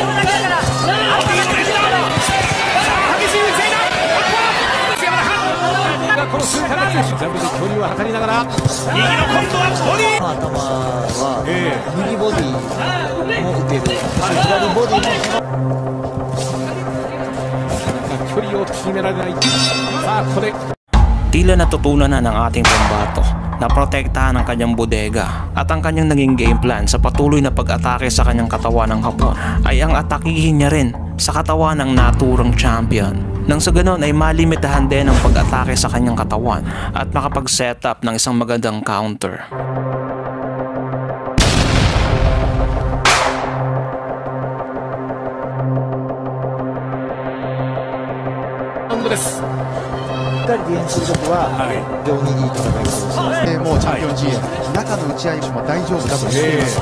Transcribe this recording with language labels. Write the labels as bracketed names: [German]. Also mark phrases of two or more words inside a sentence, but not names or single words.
[Japanese] この瞬間でジャンプで距離を測りながら右の今度はボディ。頭は右ボディも打てる、左ボディも距離を縮められない。さあここで [Filipino] Tila natutunan na ng ating pambato na protektahan ang kanyang bodega at ang kanyang naging game plan sa patuloy na pag-atake sa kanyang katawan ng Hapon ay ang atakihin niya rin sa katawan ng naturang champion. Nang sa ganon ay malimitahan din ang pag-atake sa kanyang katawan at makapag-set up ng isang magandang counter. [Japanese] しっかりディフェンスするときは非常にいい戦いをします。もうチャンピオン G 中の打ち合いも大丈夫だと言っています。